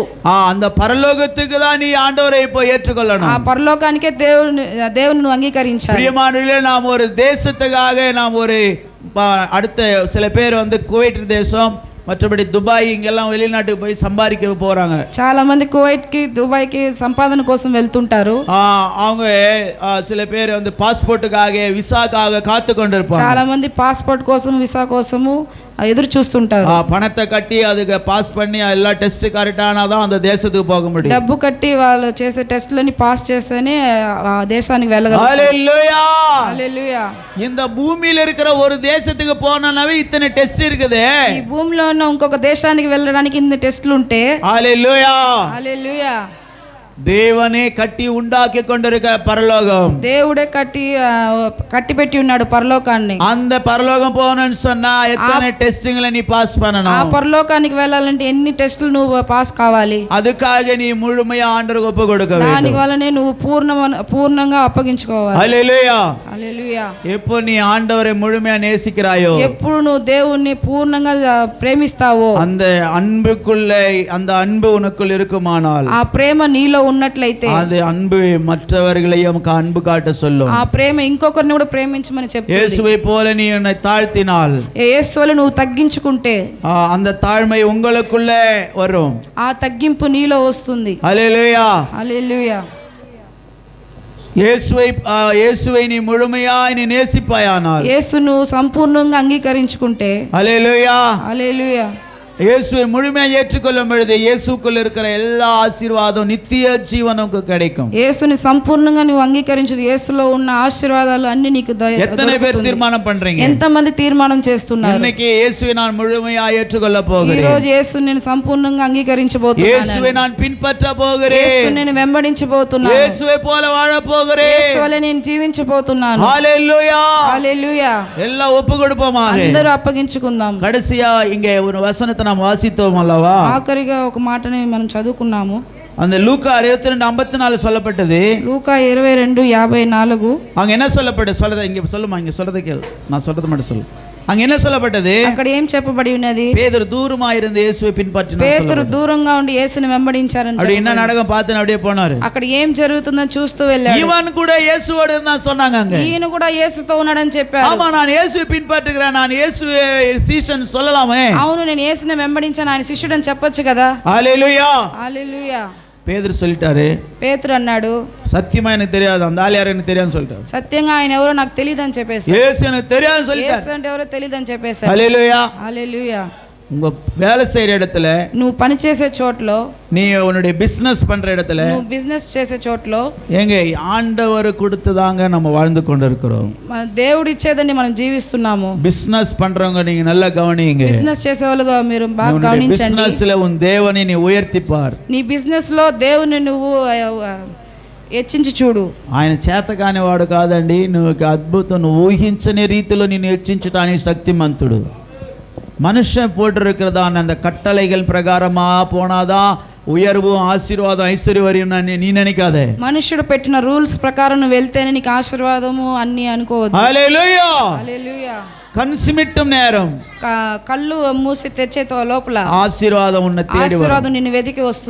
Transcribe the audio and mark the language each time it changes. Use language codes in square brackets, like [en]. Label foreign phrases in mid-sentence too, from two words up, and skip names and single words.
[ta] அந்த పరలోகத்துக்கு தான் நீ ஆண்டவரை இப்போ ஏற்றுக்கொள்ளணும். [te] ఆ పరలోకానికే దేవుని నువ్వు అంగీకరించాలి. [ta] பிரியமானவர்களே, நாம் ஒரு தேசத்துக்காக நாம் ஒரு அடுத்த சில பேர் வந்து குவைட் தேசம், மற்றபடி துபாய், இங்கெல்லாம் வெளிநாட்டுக்கு போய் சம்பாதிக்க போறாங்க. [te] చాలా మంది కువైట్ కి దుబాయ్ కి సంపాదన కోసం వెళ్తుంటారు. [ta] அவங்க சில பேர் வந்து பாஸ்போர்ட்டுக்காக விசாக்காக காத்து கொண்டிருப்பாங்க. [te] చాలా మంది పాస్పోర్ట్ కోసం విసా కోసము ఎదురు చూస్తుంటారు. [ta] பணத்தை கட்டி அதுக்கு பாஸ் பண்ணி எல்லா டெஸ்ட் கரெక్టాனாதான் அந்த தேசத்துக்கு போக முடியும். [te] డబ్బు కట్టి వాళ్ళు చేసే టెస్ట్లని పాస్ చేస్తేనే ఆ దేశానికి వెళ్ళగలరు. హల్లెలూయా. హల్లెలూయా. [ta] இந்த பூமியில இருக்கிற ஒரு தேசத்துக்கு போனாவே இத்தனை டெஸ்ட் இருக்குது. [te] ఈ భూమిలో ఉన్న ఇంకొక దేశానికి వెళ్ళడానికి ఇన్ని టెస్టులు ఉంటే, హల్లెలూయా. హల్లెలూయా, [ta] தேவனே கட்டி உண்டாக்கி கொண்டிருக்க பரலோகம், [te] దేవుడే కట్టి పెట్టి ఉన్నాడు పరలోకాన్ని. [ta] அந்த பரலோகம் போகணும்னு சொன்னா எத்தனை டெஸ்டிங்ல நீ பாஸ் பண்ணணும். [te] ఆ పరలోకానికి వెళ్ళాలంటే ఎన్ని టెస్టులు నువ్వు పాస్ కావాలి. [ta] அதுக்காக நீ முழுமையா ஆண்டவருக்கு ஒப்பு கொடுக்க வேண்டும். [te] దాని వల్లనే నువ్వు పూర్ణంగా అప్పగించుకోవాలి. హల్లెలూయా. హల్లెలూయా. [ta] எப்போ நீ ஆண்டவரை முழுமையா நேசிக்கிறாயோ, [te] ఎప్పుడు నువ్వు దేవుణ్ణి పూర్ణంగా ప్రేమిస్తావో, [ta] அந்த அன்புக்குள்ள அந்த அன்பு உனக்குள் இருக்குமானால், [te] ఆ ప్రేమ నీలో ఉన్నట్లయితే [ta] அது அன்பு மற்றவர்களையும் அன்பு காட்ட சொல்லும். [te] ఆ ప్రేమ ఇంకొకరిని కూడా ప్రేమించమని చెప్తుంది. [ta] இயேசுவை போல நீ உன்னை தாழ்த்தினால், [te] యేసువలె నువ్వు తగ్గించుకుంటే [ta] அந்த தாழ்மை உங்களுக்குள்ள வரும். [te] ఆ తగ్గింపు నీలో వస్తుంది. హల్లెలూయా. హల్లెలూయా. [ta] இயேசுவை நீ முழுமையாய் நீ நேசிப்பாயானால், [te] యేసును సంపూర్ణంగా అంగీకరించుకుంటే, హల్లెలూయా, హల్లెలూయా, [ta] இயேசுவை முழுமையாக ஏற்றுக்கொள்ளும் பொழுது இயேசுக்குள்ள இருக்கிற எல்லா ஆசீர்வாதம் நித்திய ஜீவன் நமக்கு கிடைக்கும். [te] యేసుని సంపూర్ణంగా నువ్వు అంగీకరించు, యేసులో ఉన్న ఆశీర్వాదాలు అన్ని నీకు [ta] எத்தனை பேர் தீர்மானம் பண்றீங்க? [te] ఎంతమంది తీర్మానం చేస్తున్నారు? [ta] இன்னைக்கு இயேசுவை நான் முழுமையாக ஏற்றுக்கொள்ள போகிறேன். [te] ఈ రోజు యేసుని నేను సంపూర్ణంగా అంగీకరించబోతున్నాను. [ta] இயேசுவை நான் பின்பற்ற போகிறேன். [te] యేసుని నేను వెంబడించబోతున్నాను. [ta] இயேசுவை పోల வாழ போகிறேன். [te] యేసు వలె నేను జీవించబోతున్నాను. హల్లెలూయా. హల్లెలూయా. [ta] எல்லாம் ஒப்பு கொடுப்போமாக. [te] అందరూ అప్పగించుకుందాం. [ta] கடைசியா இங்கே ஒரு வசனத்தை நாம் வாசித்தோம் அல்லவா? [te] ఆఖరిగా ఒక మాటని మనం చదువుకున్నాము. [ta] அந்த லூக்கா 22:54 சொல்லப்பட்டது. [te] లూకా 22:54 [ta] அங்க என்ன சொல்லப்பட்டது? சொல்றத இங்க சொல்லுமா, இங்க சொல்றத கேளு, நான் சொல்றது மட்டும் சொல்லு. அங்க என்ன சொல்லப்பட்டது? [te] అక్కడ ఏం చెప్పబడి ఉన్నది? [ta] பேதுரு தூரமா இருந்து இயேசுவை பின்பற்றினார். [te] పేతురు దూరంగా ఉండి యేసుని వెంబడించారని [ta] அப்படி என்ன நடக்கும் பார்த்து அப்படியே போனாரு. [te] అక్కడ ఏం జరుగుతుందో చూస్తూ వెళ్ళాడు. [ta] இவன் கூட இயேசுவோடு இருந்தான் சொன்னாங்க அங்க. [te] ఈయన కూడా యేసుతో ఉన్నాడని చెప్పారు. [ta] ஆமா நான் இயேசுவை பின்பற்றுகிறேன், நான் இயேசுவே சீஷன் சொல்லலாமே. [te] అవును నేను యేసుని వెంబడించాను, ఆయన శిష్యుడని చెప్పొచ్చు కదా. [ta] ஹalleluya. [te] హల్లెలూయా. [ta] பேதுரு சொல்லிட்டாரு, [te] పేతురు అన్నాడు [ta] சத்தியமா எனக்கு தெரியாது, அந்த ஆள் யாரு எனக்கு தெரியாதுன்னு சொல்லிட்டாரு. [te] సత్యంగా ఆయన ఎవరో నాకు తెలియదని చెప్పేసి, [ta] இயேசு எனக்கு தெரியாதுன்னு சொல்லிட்டாரு. [te] యేసు అంటే ఎవరో తెలియదని చెప్పేశాడు. [ta] ஹalleluya. [te] హల్లెలూయా. [ta] உங்க வேலை செய்யற இடத்துல, [te] నువ్వు పని చేసే చోట్లో, [ta] நீ உன்னுடைய பிசினஸ் பண்ற இடத்துல, [te] నువ్వు బిజినెస్ చేసే చోట్లో, [ta] ஏங்க ஆண்டவர் கொடுத்ததாங்க நம்ம வாழ்ந்து கொண்டிருக்கிறோம். [te] మన దేవుడు ఇచ్చేదని మనం జీవిస్తున్నాము. [ta] பிசினஸ் பண்றவங்க நீங்க நல்லா கவனிங்க. [te] బిజినెస్ చేసేవాళ్ళుగా మీరు బాగా గమనించండి. [ta] பிசினஸ்ல உன் தேவனை நீ உயர்த்திப்பார். [te] నీ బిజినెస్ లో దేవుని నువ్వు హెచ్చించి చూడు. ఆయన చేతకాని వాడు కాదండి, నువ్వు అద్భుతం, నువ్వు ఊహించని రీతిలో నిన్ను హెచ్చించడానికి శక్తిమంతుడు. [ta] மனுஷன் போட்டிருக்கிறதான அந்த கட்டளைகள் பிரகாரமா போனாதான் உயர்வு ஆசீர்வாதம் ஐஸ்வர்யம் வரியம் நீ நினைக்காதே. [te] మనుషుడు పెట్టిన రూల్స్ ప్రకారం నువ్వు వెళ్తేనే నీకు ఆశీర్వాదము అన్ని అనుకోవద్దు. హల్లెలూయా. హల్లెలూయా. [ta] கண் சிமிட்டும் நேரம், [te] కళ్ళు మూసి తెచ్చే లోపల [ta] ஆசீர்வாதம் உன்ன தேடி [te] ఆశీర్వాదం నిన్ను వెతికి వస్తుంది.